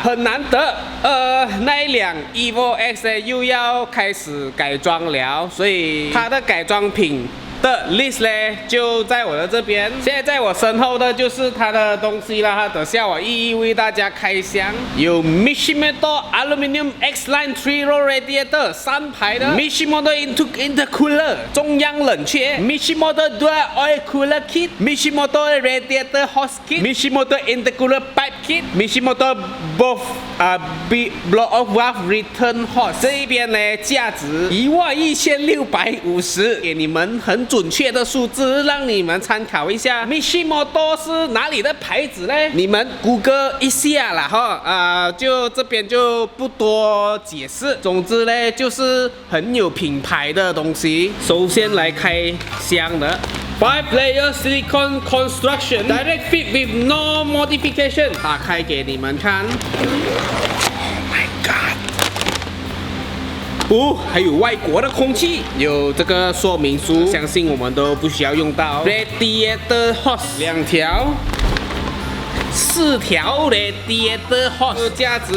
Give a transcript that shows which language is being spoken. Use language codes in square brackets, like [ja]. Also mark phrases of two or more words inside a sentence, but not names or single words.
[zh] 很难得，那一辆 Evo X 呢又要开始改装了，所以它的改装品的 list 呢就在我的这边。现在在我身后的就是它的东西啦，等下我一一为大家开箱。有 Mishimoto Aluminium X Line 3-row Radiator 3排的 Mishimoto Intercooler 中央冷却 Mishimoto Dual Oil Cooler Kit Mishimoto Radiator Hose Kit Mishimoto Intercooler Pipe Kit Mishimoto Blow Off Valve Return Hose。这一边呢价值11650，给你们很准确的数字，让你们参考一下。Mishimoto 是哪里的牌子呢？你们谷歌一下啦哈，就这边就不多解释。总之呢，就是很有品牌的东西。首先来开箱的 [en] 5-layer silicone construction direct fit with no modification， [zh] 打开给你们看。哦，还有外国的空气，有这个说明书，相信我们都不需要用到。 [en] Radiator hose [zh] 2条，4条 [en] Radiator hose， [zh] 价值